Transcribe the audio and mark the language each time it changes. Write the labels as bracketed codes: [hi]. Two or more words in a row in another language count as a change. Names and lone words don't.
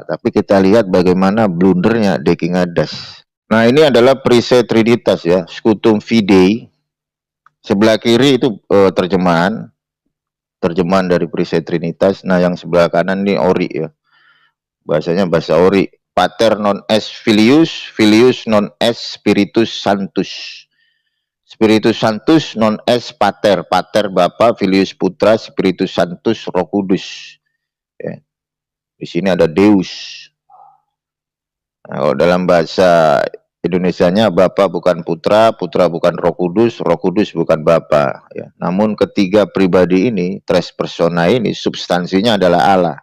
[id] Tapi kita lihat bagaimana blundernya Deking Adas. Nah, ini adalah perisai Trinitas ya, [la] Scutum Fidei. [id] Sebelah kiri itu terjemahan dari perisai Trinitas. Nah, yang sebelah kanan ini Ori ya. Bahasanya bahasa Ori. [la] Pater non est filius, filius non est spiritus sanctus. Spiritus Sanctus non est pater, pater Bapa, filius Putra, spiritus Sanctus [id] Roh Kudus. Ya. Di sini ada Deus. Nah, kalau dalam bahasa Indonesianya Bapa bukan Putra, Putra bukan Roh Kudus bukan Bapa. Ya. Namun ketiga pribadi ini, [la] tres persona [id] ini, substansinya adalah Allah.